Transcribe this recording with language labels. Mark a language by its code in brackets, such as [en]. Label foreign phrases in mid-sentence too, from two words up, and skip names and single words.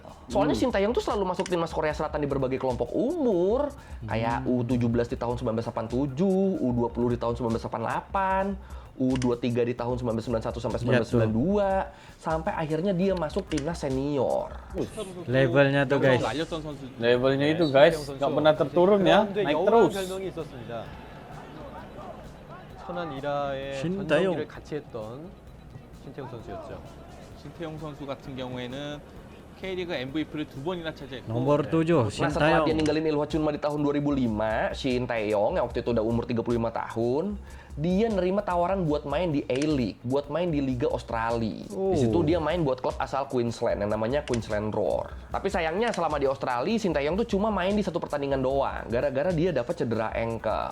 [id] Soalnya Shin Tae-yong tuh selalu masuk timnas Korea Selatan di berbagai kelompok umur, kayak U17 di tahun 1987, U20 di tahun 1988, U23 di tahun 1991 sampai 1992, sampai akhirnya dia masuk timnas senior. Levelnya tuh guys. Levelnya itu guys, nggak pernah terturun ya, naik terus. [ko] 별명이 있었습니다. 천안 이라의 신타용. 전성기를 같이 했던 신태용 선수였죠. 신태용 선수 같은 경우에는 K리그 MVP를 2번이나 차지했고 [id] Nomor 7, Nah, Shin setelah dia Tae-yong. ninggalin Ilhwa Chunma di tahun 2005, Shin Tae-yong yang waktu itu udah umur 35 tahun, dia nerima tawaran buat main di A-League, buat main di Liga Australia. Di situ dia main buat klub asal Queensland yang namanya Queensland Roar. Tapi sayangnya selama di Australia, Shin Tae-yong tuh cuma main di 1 pertandingan doang, gara-gara dia dapat cedera ankle.